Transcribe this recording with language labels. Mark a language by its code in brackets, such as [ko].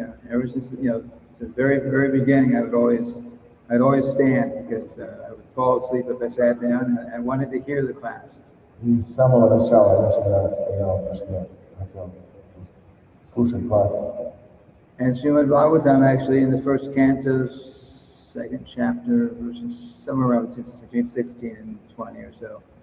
[en] Ever since since the very beginning, I'd always stand because I would fall asleep if I sat down, and I wanted to hear the class. [ru] И с самого начала я всегда стоял, потому что я хотел слушать класс. [en] And Srimad-bhagavatam actually in the first canto, second chapter, verses somewhere around between 16 and 20 or so.